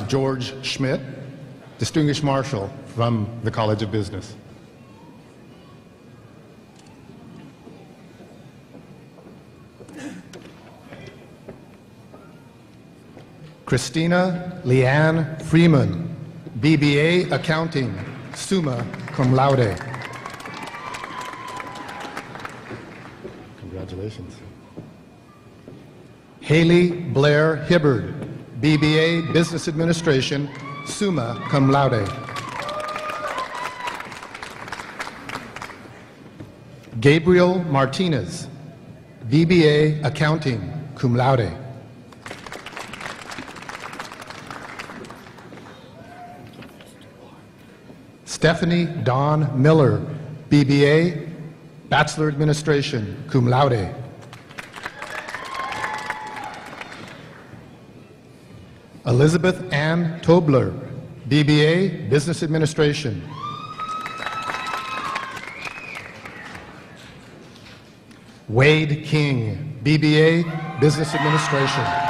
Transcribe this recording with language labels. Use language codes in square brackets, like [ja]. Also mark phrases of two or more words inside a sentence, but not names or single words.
[en] George Schmidt, Distinguished Marshal from the College of Business. Christina Leanne Freeman, BBA Accounting, [la] summa cum laude. [en] Congratulations. Haley Blair Hibbard, BBA Business Administration, [la] summa cum laude. [en] Gabriel Martinez, BBA Accounting, [la] cum laude. [en] Stephanie Dawn Miller, BBA Bachelor Administration, [la] cum laude. [en] Elizabeth Ann Tobler, BBA Business Administration. Wade King, BBA Business Administration.